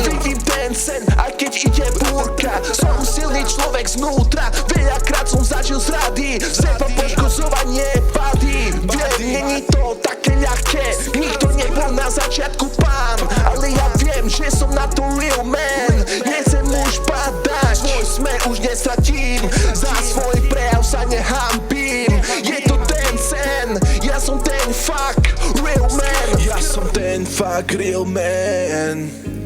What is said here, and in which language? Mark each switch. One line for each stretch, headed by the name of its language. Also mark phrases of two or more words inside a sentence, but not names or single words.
Slovak: Vidím ten sen, aj keď ide búrka. Som silný človek znútra, veľakrát som zažil zrady, seba poškozovanie, pady. Není to také ľahké, nikto nebol na začiatku pán, ale ja viem, že som na to
English: real man.
Slovak: Nechcem už padať, svoj smer už nestratím, za svoj prejav sa nehambím. Je to ten sen, ja som ten
English: fuck real man.
Slovak: Ja som ten
English: fuck real man.